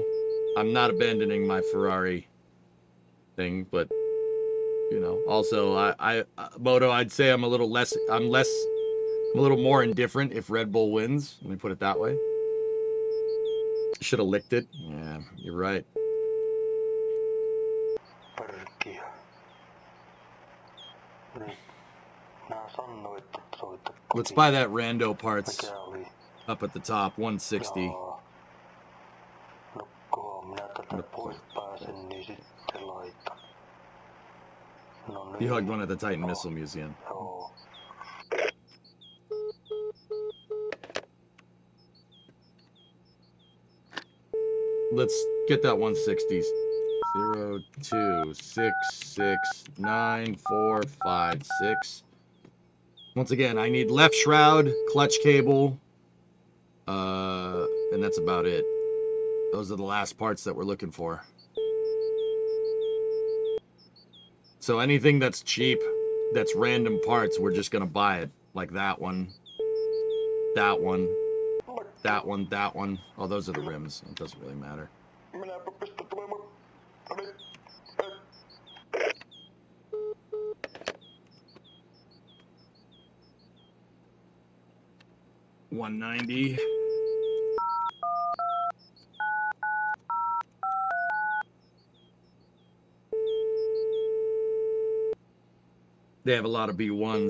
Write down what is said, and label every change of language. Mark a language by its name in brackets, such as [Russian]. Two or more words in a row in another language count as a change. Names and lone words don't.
[English] I'm not abandoning my Ferrari thing, but you know, also I Moto, I'd say I'm a little more indifferent if Red Bull wins. Let me put it that way. Should have licked it. Yeah, you're right. [Finnish] Perkkiö. Nyt. Nää sanoit, että soita kotiin. [English] Let's buy that rando parts [Finnish] Mikä oli? [English] up at the top, 160. [Finnish] Jaa. No kunhan minä tätä pois pääsen, niin sitten laitan. No niin. [English] You hugged one at the Titan Missile Museum. [Finnish] Joo. [English] Let's get that 160. 0, 2, 6, 6, 9, 4, 5, 6. Once again, I need left shroud, clutch cable, and that's about it. Those are the last parts that we're looking for. So anything that's cheap, that's random parts, we're just gonna buy it. Like that one, that one, that one, that one. Oh, those are the rims. It doesn't really matter. [Finnish] Minäpä pistän tulemaan. No niin. 190. [English] They have a lot of B1s.